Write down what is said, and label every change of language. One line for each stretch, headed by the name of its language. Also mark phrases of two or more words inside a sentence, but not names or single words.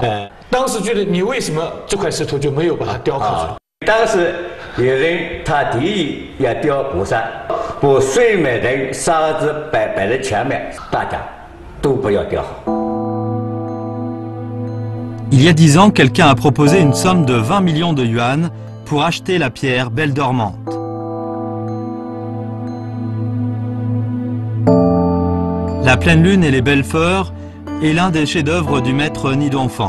Chinese: 当时觉得你为什么这块石头就没有把它雕刻出来？当时有人他提议要雕菩萨，把睡美人沙子摆在前面，大家都不要雕好。
French: Il y a 10 ans, quelqu'un a proposé une somme de 20 millions de yuan pour acheter la pierre Belle Dormante. La pleine lune et les belles fleurs est l'un des chefs-d'œuvre du maître Ni Dongfang.